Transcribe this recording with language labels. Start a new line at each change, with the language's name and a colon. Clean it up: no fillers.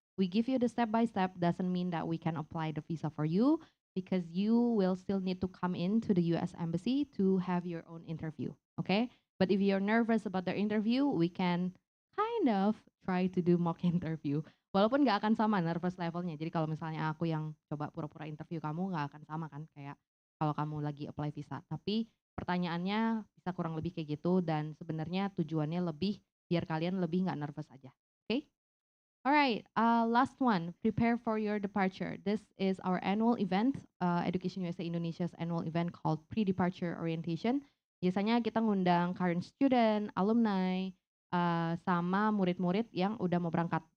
English: We give you the step by step, doesn't mean that we can apply the visa for you because you will still need to come in to the US Embassy to have your own interview, okay? But if you're nervous about the interview, we can kind of try to do mock interview.
Indonesian: Walaupun nggak akan sama nervous levelnya. Jadi kalau misalnya aku yang coba pura-pura interview kamu nggak akan sama kan kayak kalau kamu lagi
English: apply visa.
Indonesian: Tapi pertanyaannya bisa kurang lebih kayak gitu dan sebenarnya tujuannya lebih biar kalian lebih nggak nervous aja. Oke?
English: Alright, last one, prepare for your departure. This is our annual event, Education USA Indonesia's annual event called Pre-Departure Orientation.
Indonesian: Biasanya kita ngundang
English: current student,
Indonesian: alumni, sama murid-murid yang udah mau berangkat.